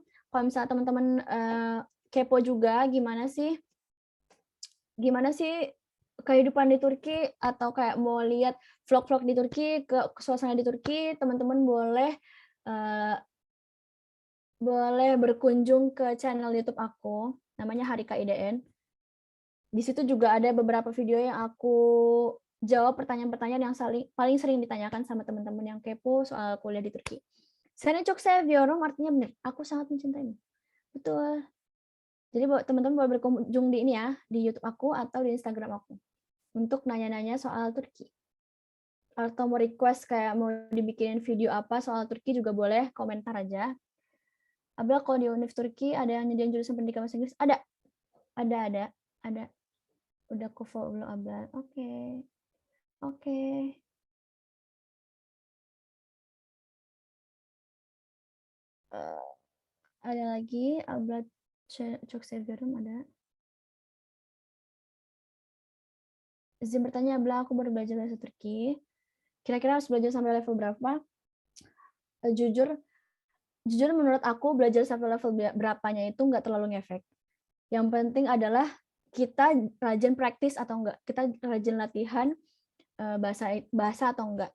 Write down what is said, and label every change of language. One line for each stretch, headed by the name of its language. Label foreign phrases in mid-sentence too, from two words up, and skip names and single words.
Indonesian: Kalau misalnya teman-teman kepo juga gimana sih kehidupan di Turki, atau kayak mau lihat vlog-vlog di Turki, ke suasana di Turki, teman-teman boleh berkunjung ke channel YouTube aku, namanya Harika IDN. Di situ juga ada beberapa video yang aku jawab pertanyaan-pertanyaan yang paling sering ditanyakan sama teman-teman yang kepo soal kuliah di Turki.
Turkish: Seni çok seviyorum
Indonesian: artinya benar, aku sangat mencintaimu. Betul. Jadi teman-teman boleh berkunjung di ini ya, di YouTube aku atau di Instagram aku untuk nanya-nanya soal Turki. Atau mau request kayak mau dibikinin video apa soal Turki juga boleh, komentar aja. Abla, kalau di Univ Turki ada yang nyediain jurusan pendidikan bahasa Inggris? Ada. Udah aku follow Abla. Oke. Ada lagi, Abla
Turkish: çok seviyorum
Indonesian: ada. Izin bertanya, Abla, aku baru belajar bahasa Turki. Kira-kira harus belajar sampai level berapa? Jujur menurut aku belajar sampai level berapanya itu nggak terlalu ngefek. Yang penting adalah kita rajin praktis atau enggak, kita rajin latihan bahasa atau enggak.